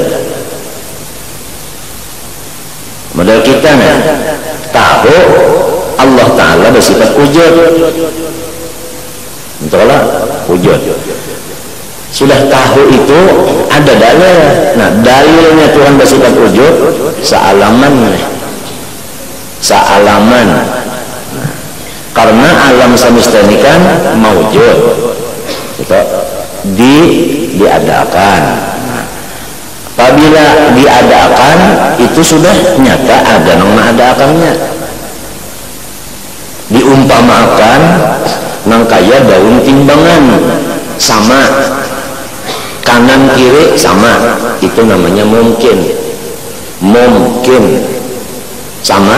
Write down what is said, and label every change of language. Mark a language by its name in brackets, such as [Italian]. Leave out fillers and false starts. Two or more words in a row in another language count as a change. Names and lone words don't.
[Indonesian] Model kita tahu Allah Ta'ala bersifat wujud, entahlah wujud. Sudah tahu itu ada dalil. Nah, dalilnya Tuhan bersifat wujud sealaman. Karena alam semesta ini kan maujud, itu diadakan. [Banjar] Apabila diadakan itu sudah nyata ada nang adakannya. Diumpamakan nang kaya daun timbangan sama, kanan kiri sama, itu namanya mungkin sama.